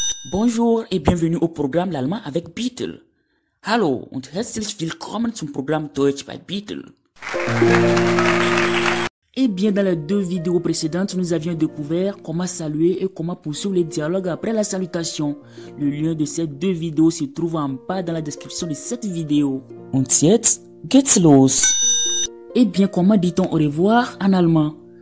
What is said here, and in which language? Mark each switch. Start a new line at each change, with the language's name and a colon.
French: Bonjour et bienvenue au programme L'Allemand avec Beetle.
German: Hallo und herzlich willkommen zum Programm Deutsch bei Beetle.
French: Et bien dans les deux vidéos précédentes, nous avions découvert comment saluer et comment poursuivre les dialogues après la salutation. Le lien de ces deux vidéos se trouve en bas dans la description de cette vidéo.
German: Und jetzt geht's los.
French: Et bien comment dit-on au revoir en allemand?